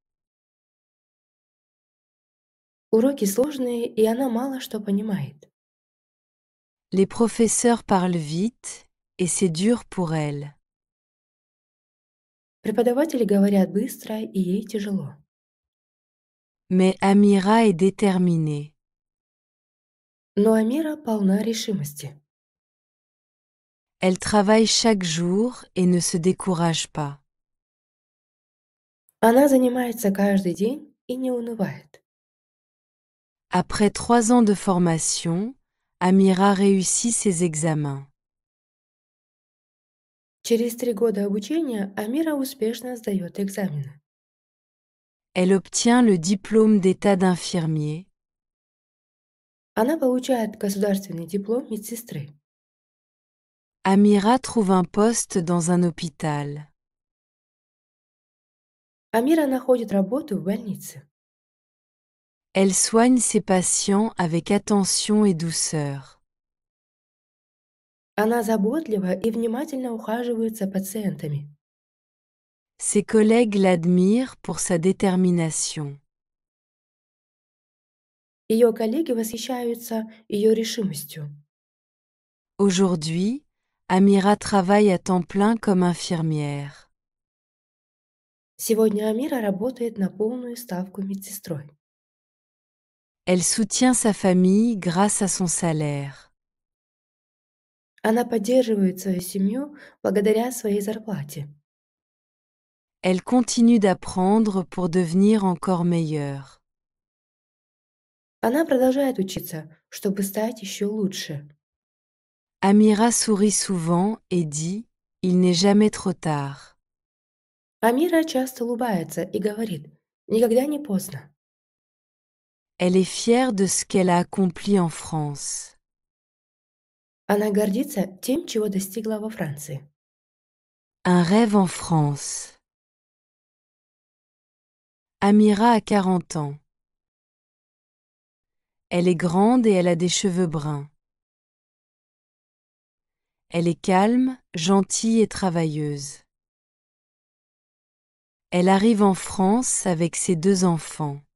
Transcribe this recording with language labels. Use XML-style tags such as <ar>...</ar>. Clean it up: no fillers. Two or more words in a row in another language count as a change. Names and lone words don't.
<ru>Уроки сложные, и она мало что понимает.</ru> <fr>Les professeurs parlent vite et c'est dur pour elle.</fr> <ru>Преподаватели говорят быстро, и ей тяжело.</ru> <fr>Mais Amira est déterminée.</fr> <ru>Но Амира полна решимости.</ru> <fr>Elle travaille chaque jour et ne se décourage pas.</fr> <ru>Она занимается каждый день и не унывает.</ru> <fr>Après 3 ans de formation, Amira réussit ses examens.</fr> <ru>Через 3 года обучения Амира успешно сдает экзамены.</ru> <fr>Elle obtient le diplôme d'état d'infirmier.</fr> <ru>Она получает государственный диплом медсестры.</ru> <fr>Amira trouve un poste dans un hôpital.</fr> <ru>Амира находит работу в больнице.</ru> <fr>Elle soigne ses patients avec attention et douceur.</fr> <ru>Она заботливо и внимательно ухаживает за пациентами.</ru> <fr>Ses collègues l'admirent pour sa détermination.</fr> <ru>Ее коллеги восхищаются ее решимостью.</ru> <fr>Aujourd'hui, Amira travaille à temps plein comme infirmière.</fr> <ru>Сегодня Амира работает на полную ставку медсестрой.</ru> <fr>Elle soutient sa famille grâce à son salaire.</fr> <ru>Она поддерживает свою семью благодаря своей зарплате.</ru> <fr>Elle continue d'apprendre pour devenir encore meilleure.</fr> <ru>Она продолжает учиться, чтобы стать еще лучше.</ru> <fr>Amira sourit souvent et dit « Il n'est jamais trop tard ».</fr> <ru>Амира часто улыбается и говорит: «Никогда не поздно».</ru> <fr>Elle est fière de ce qu'elle a accompli en France.</fr> <ru>Она гордится тем, чего достигла во Франции.</ru> <fr>Un rêve en France. Amira a 40 ans. Elle est grande et elle a des cheveux bruns. Elle est calme, gentille et travailleuse. Elle arrive en France avec ses 2 enfants.</fr>